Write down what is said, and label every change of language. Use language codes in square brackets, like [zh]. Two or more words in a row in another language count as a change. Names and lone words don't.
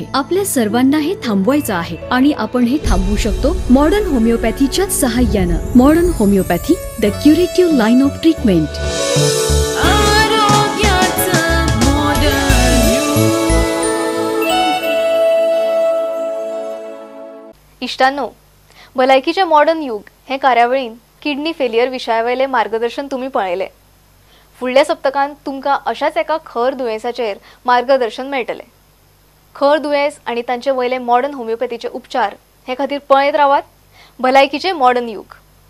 [mr] आपल्या सर्वांना हे थांबवायचं आहे आणि आपण हे थांबवू शकतो मॉडर्न होमिओपॅथीच्या सहाय्यानं. [en] Modern Homeopathy, the curative line of treatment. [kok] इष्टांनो, भलायकीचे मॉडर्न युग हे कार्यावळीन [en] kidney failure [kok] विशयावयले मार्गदर्शन तुम्ही पळयले. फुडल्या सप्तकांत तुमकां अशाच एका खर दुयेंसाचेर मार्गदर्शन मेळटले. खर दुयेंस आणि तांचे वयले मॉडर्न होमिओपॅथीचे उपचार हे खातीर पळयत रावात भलायकीचे मॉडर्न युग.